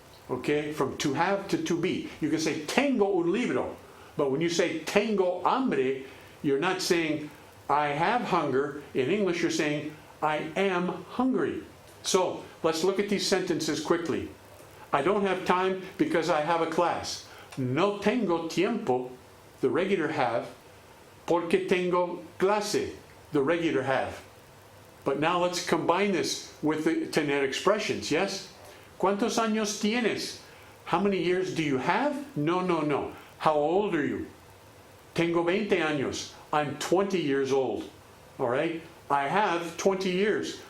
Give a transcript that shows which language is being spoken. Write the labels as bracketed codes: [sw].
[en] Okay? From to have to be. You can say, [es] tengo un libro. [en] But when you say, [es] tengo hambre, [en] you're not saying, I have hunger. In English, you're saying, I am hungry. So, let's look at these sentences quickly. I don't have time because I have a class. [es] No tengo tiempo, [en] the regular have, [es] porque tengo clase, the regular have. [en] But now let's combine this with the tener expressions, yes? [es] ¿Cuántos años tienes? [en] How many years do you have? No, no, no. How old are you? [es] Tengo 20 años. [en] I'm 20 years old. All right? I have 20 years.